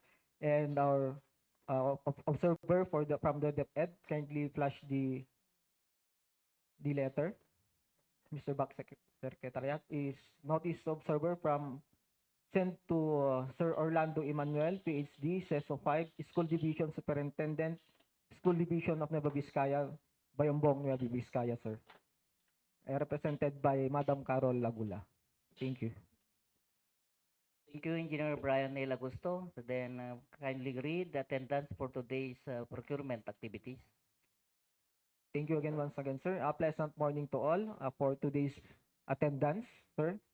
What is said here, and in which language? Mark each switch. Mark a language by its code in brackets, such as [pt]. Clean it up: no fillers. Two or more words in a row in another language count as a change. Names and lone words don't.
[en] And our observer from the DepEd, kindly flash the letter. Mr. Back Secretariat is notice observer from sent to Sir Orlando Emmanuel, PhD, CESO 5, School Division Superintendent, School Division of Nueva Vizcaya, Bambang, Nueva Vizcaya, sir. Represented by Madam Carol Lagula. Thank you. Thank you, Engineer Brian Neil Agusto. Then kindly read the attendance for today's procurement activities. Thank you again once again, sir. A pleasant morning to all for today's attendance, sir.